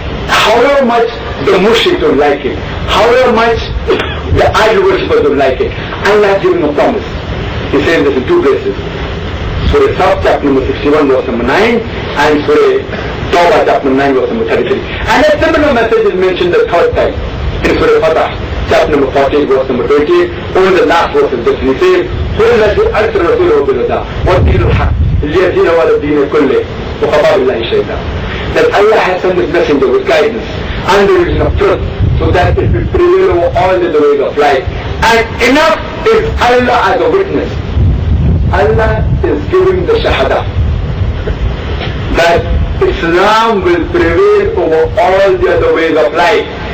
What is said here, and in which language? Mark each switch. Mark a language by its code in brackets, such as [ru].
[en] However much the mushrik don't like it, however much the idol worshippers don't like it, Allah has given a promise. He says this in two places. Surah Saf, chapter number 61, verse number 9, and Surah Dawah, chapter number 9, verse number 33. And a similar message is mentioned the third time in Surah Fatah, chapter number 14, verse number 20. Only the last verse is this. He says, [ar] هو الذي أرسل رسوله بالهدى والدين الحق ليظهره على الدين كله وكفى بالله شهيدا. [en] That Allah has sent His messenger with guidance and the religion of truth, so that it will prevail over all the ways of life. And enough is Allah as a witness. Allah is giving the shahada that Islam will prevail over all the other ways of life.